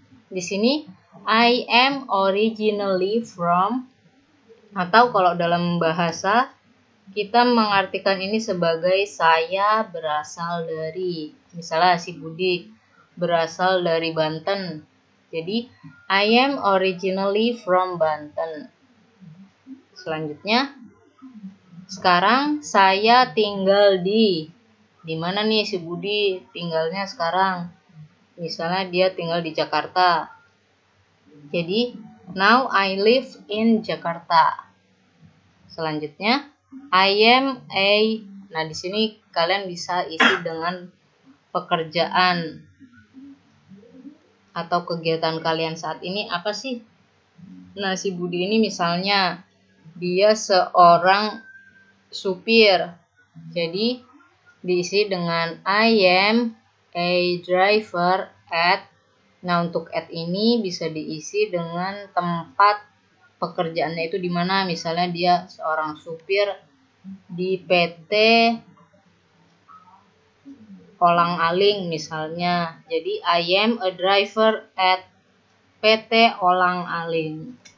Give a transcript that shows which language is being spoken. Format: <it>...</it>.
<id>Di sini</id> <en>I am originally from,</en> <id>atau kalau dalam bahasa kita mengartikan ini sebagai saya berasal dari. Misalnya si Budi berasal dari Banten. Jadi</id> <en>I am originally from Banten.</en> <id>Selanjutnya, sekarang saya tinggal di mana nih si Budi tinggalnya sekarang? Misalnya dia tinggal di Jakarta. Jadi</id> <en>now I live in Jakarta.</en> <id>Selanjutnya,</id> <en>I am a.</en> <id>Nah, di sini kalian bisa isi dengan pekerjaan atau kegiatan kalian saat ini apa sih? Nah, si Budi ini misalnya dia seorang supir. Jadi diisi dengan</id> <en>I am a driver at.</en> <id>Nah, untuk at ini bisa diisi dengan tempat pekerjaannya itu di mana. Misalnya dia seorang supir di PT Olang Aling misalnya. Jadi</id> <en>I am a driver at PT Olang Aling.</en>